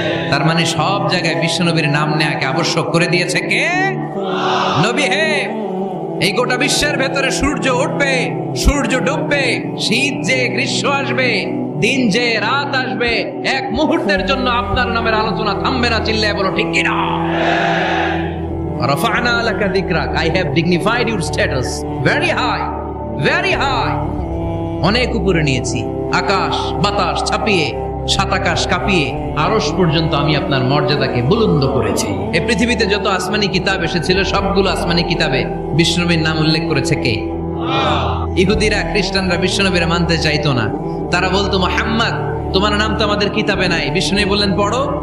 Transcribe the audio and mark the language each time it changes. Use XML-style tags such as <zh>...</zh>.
<bn>তার মানে সব জায়গায় বিশ্বনবীর নাম নেওয়াকে আবশ্যক করে দিয়েছে কে? নবী হে। এই গোটা বিশ্বের ভেতরে সূর্য উঠবে, সূর্য ডুববে, শীত যে গ্রীষ্ম আসবে, দিন যে রাত আসবে, এক মুহূর্তের জন্য আপনার নামের আলোচনা থামবে না। চিল্লায় বলো ঠিক কিনা?</bn> <ar>রাফা'না লাকা যিকরাক,</ar> <en>I have dignified your status very high, very high।</en> <bn>অনেক উপরে নিয়েছি, আকাশ বাতাস ছাপিয়ে, সাত আকাশ কাঁপিয়ে আরশ পর্যন্ত আমি আপনার মর্যাদাকে বুলন্দ করেছি। এই পৃথিবীতে যত আসমানি কিতাব এসেছিল, সবগুলো আসমানি কিতাবে বিশ্বনবীর নাম উল্লেখ করেছে কে? ইহুদিরা খ্রিস্টানরা বিশ্বনবীর মানতে চাইতো না। তারা বলতো, মুহাম্মদ তোমার নাম তো আমাদের কিতাবে নাই। বিশ্বনবী বললেন পড়ো।</bn>